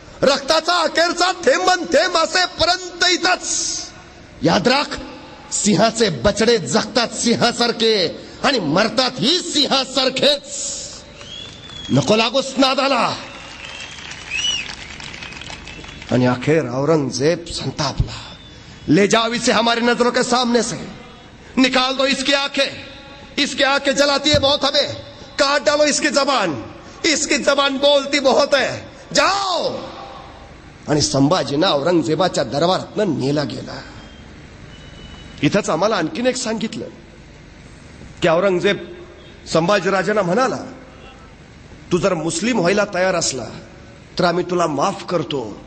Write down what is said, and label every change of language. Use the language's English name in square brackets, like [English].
[Marathi] रक्ताचा अखेरचा थेंबन थेंब असेपर्यंत इथंच. याद राख, सिंहाचे बछडे जगतात सिंहासारखे आणि मरतात ही सिंहासारखेच. नको लागूस नादाला. आणि अखेर औरंगजेब संतापला. [Hindi] ले जाओ इसे हमारी नजरों के सामने से, निकाल दो इसकी आंखें जलाती है बहुत हमें, काट डालो इसकी जबान बोलती बहुत है, जाओ. [Marathi] आणि संभाजींना औरंगजेबाच्या दरबारातनं नेला गेला. इथंच आम्हाला आणखीन एक सांगितलं की औरंगजेब संभाजीराजांना म्हणाला, तू जर मुस्लिम व्हायला तयार असला तर आम्ही तुला माफ करतो.